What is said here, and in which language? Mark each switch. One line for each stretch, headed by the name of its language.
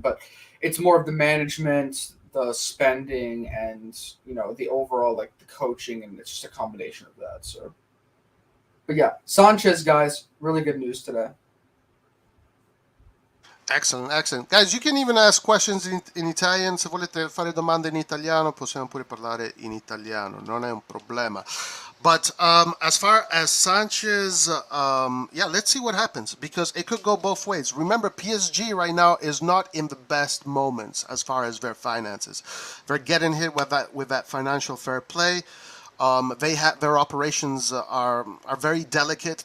English: But it's more of the management, the spending, and the overall like the coaching, and it's just a combination of that. So, but yeah, Sanchez, guys, really good news today. Excellent, excellent. Guys, you can even ask questions in Italian.
Italian: Se volete fare domande in italiano, possiamo pure parlare in italiano. Non è un problema.
English: But as far as Sanchez, yeah, let's see what happens because it could go both ways. Remember, PSG right now is not in the best moments as far as their finances. They're getting hit with that financial fair play. Their operations are very delicate.